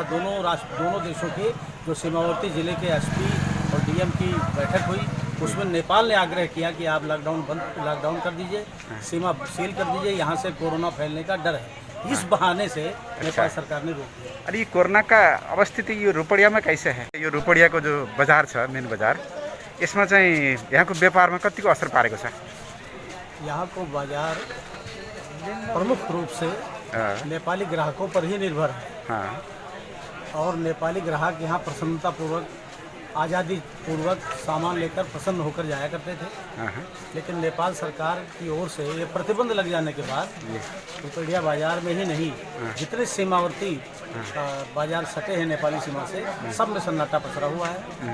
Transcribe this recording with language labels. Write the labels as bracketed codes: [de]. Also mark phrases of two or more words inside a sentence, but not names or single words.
[hi] दोनों देशों के जो सीमावर्ती जिले के एसपी और डीएम की बैठक हुई, उसमें नेपाल ने आग्रह किया कि आप लॉकडाउन कर दीजिए, सीमा सील कर दीजिए, यहाँ से कोरोना फैलने का डर है। इस बहाने से नेपाल सरकार ने रोक दिया। अरे कोरोना का अवस्थिति [ne] यो रुपडियामा [hi] कैसे है? [ne] यो रुपडियाको जो बजार छ, मेन बजार, यसमा चाहिँ यहाँको व्यापारमा कतिको असर पारेको छ? [hi] यहाँ को बाजार प्रमुख रूप से नेपाली ग्राहकों पर ही निर्भर है। हाँ, और नेपाली ग्राहक यहाँ प्रसन्नतापूर्वक, आज़ादी पूर्वक सामान लेकर प्रसन्न होकर जाया करते थे। लेकिन नेपाल सरकार की ओर से ये प्रतिबंध लग जाने के बाद रुपडिया बाजार में ही नहीं, जितने सीमावर्ती बाजार सटे हैं नेपाली सीमा से, सब में सन्नाटा पसरा हुआ है।